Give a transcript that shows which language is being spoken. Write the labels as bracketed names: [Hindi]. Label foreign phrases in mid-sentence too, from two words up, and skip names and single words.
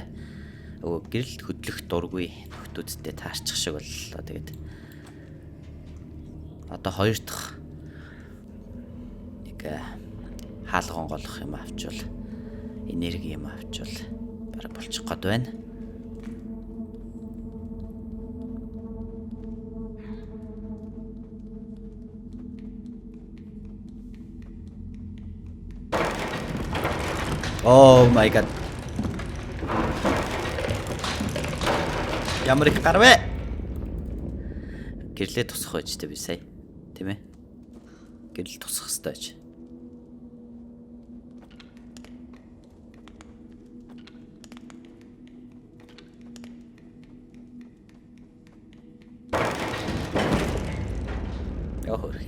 [Mongolian] Гэрэлт хөдлөх дургүй нөхдүүдтэй таарчих шиг боллоо. Тэгээд одоо хоёр дахь нэг хаалган голох юм авчвал энерги юм авчвал бараг болчих гээд байна. [English] Oh my god. [Mongolian] Ямар их гар вэ? Гэрлээ тусах байж тээ би сая. Тийм ээ. Гэрэл тусах хэрэгтэй байж. Яа хөрхи.